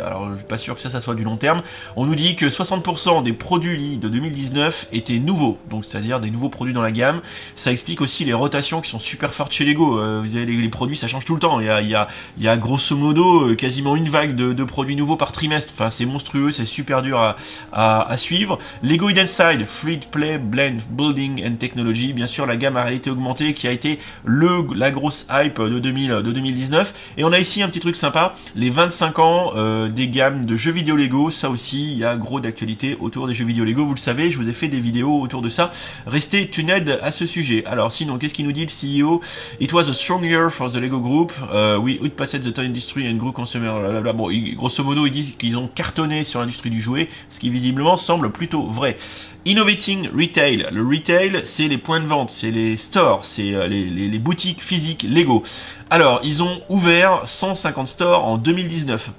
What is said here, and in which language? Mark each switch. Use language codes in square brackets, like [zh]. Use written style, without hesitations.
[fr] Alors je suis pas sûr que ça soit du long terme. On nous dit que 60% des produits de 2019 étaient nouveaux. Donc c'est-à-dire des nouveaux produits dans la gamme. Ça explique aussi les rotations qui sont super fortes chez Lego. Vous avez les produits, ça change tout le temps. Il y a grosso modo quasiment une vague de produits nouveaux par trimestre. Enfin c'est monstrueux, c'est super dur à suivre. [en] Lego Hidden Side, Free Play, Blend, Building and Technology. [fr] Bien sûr la gamme à réalité augmentée qui a été la grosse hype de 2019. Et on a ici un petit truc sympa, les 25 ans des gammes de jeux vidéo Lego. Ça aussi, il y a gros d'actualité autour des jeux vidéo Lego. Vous le savez, je vous ai fait des vidéos autour de ça. Restez tuned à ce sujet. Alors sinon, qu'est-ce qu'il nous dit le CEO? [en] It was a strong year for the Lego Group. We outpaced the toy industry and grew consumer. Blablabla. [fr] Bon, grosso modo, ils disent qu'ils ont cartonné sur l'industrie du jouet, ce qui visiblement semble plutôt vrai. [en] Innovating Retail. [fr] Le retail, c'est les points de vente, c'est les stores, c'est les boutiques physiques Lego. Alors, ils ont ouvert 150 stores en 2019.